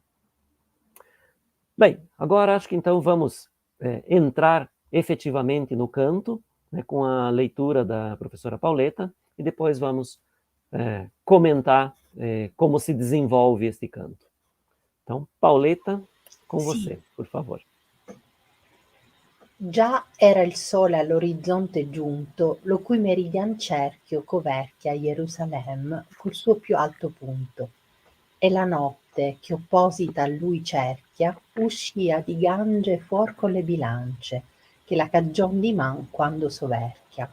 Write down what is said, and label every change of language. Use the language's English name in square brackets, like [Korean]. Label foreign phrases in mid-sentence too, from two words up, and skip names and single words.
[Portuguese] Bem, agora acho que então vamos entrar efetivamente no canto, né, com a leitura da professora Pauleta, e depois vamos comentar como se desenvolve este canto. Então, Pauleta, com você, por favor. [Italian] Già era il sole all'orizzonte giunto, lo cui meridian cerchio coverchia Gerusalemme col suo più alto punto, e la notte, che opposita a lui cerchia, uscia di Gange fuor con le bilance, che la cagion di man quando soverchia.